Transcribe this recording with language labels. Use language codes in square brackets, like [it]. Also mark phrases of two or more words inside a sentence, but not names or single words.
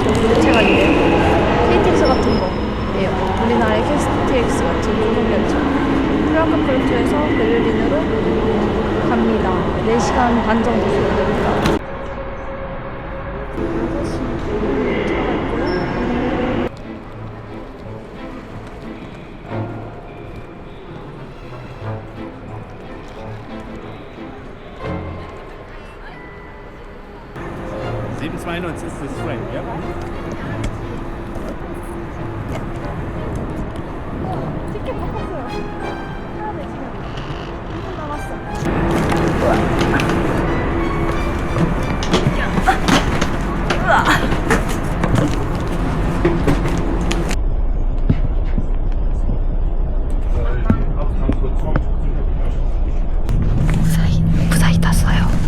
[ko] 저기 열차가 있네요. KTX 같은 거예요. 우리나라의 KTX 같은 고속 열차. 프랑크푸르트에서 베를린으로 갑니다. 4시간 반 정도 소요됩니다. 6시 차가 있고요. [de] ist das Frame, ja? [ko] 티켓 바꿨어요. 해야 돼, 지금. 1분 남았어. 무사히 탔어요.